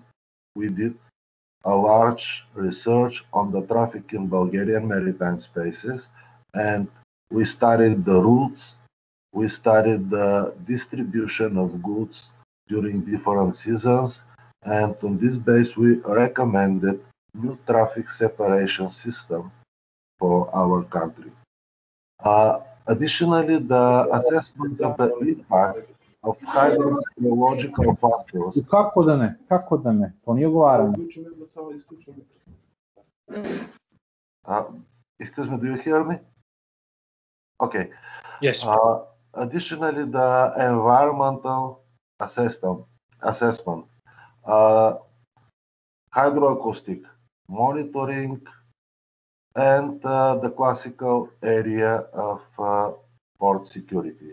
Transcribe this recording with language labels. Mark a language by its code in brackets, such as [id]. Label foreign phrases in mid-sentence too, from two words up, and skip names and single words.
[en] We did a large research on the traffic in Bulgarian maritime spaces, and we studied the routes, we studied the distribution of goods during different seasons, and on this base we recommended new traffic separation system for our country. Additionally, the assessment of the impact of hydrometeorological factors. [sr] Kako da ne? Kako da ne? To nije odgovaranje. [en] Excuse me, do you hear me? Okay. Yes. Additionally, the environmental assessment, hydroacoustic monitoring, and the classical area of port security.